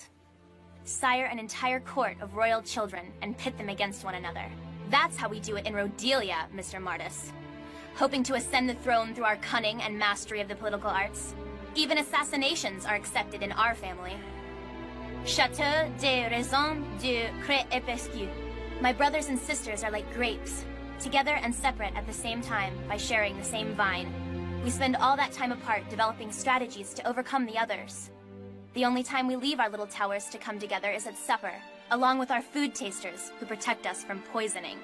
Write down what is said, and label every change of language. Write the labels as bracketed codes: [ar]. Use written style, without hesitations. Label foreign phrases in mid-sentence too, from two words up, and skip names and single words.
[en] Sire an entire court of royal children and pit them against one another. That's how we do it in Rhodelia, Mr. Martis. Hoping to ascend the throne through our cunning and mastery of the political arts. Even assassinations are accepted in our family. [fr] Chateau de raison de Crépescu. [en] My brothers and sisters are like grapes, together and separate at the same time by sharing the same vine. We spend all that time apart developing strategies to overcome the others. The only time we leave our little towers to come together is at supper, along with our food tasters who protect us from poisoning.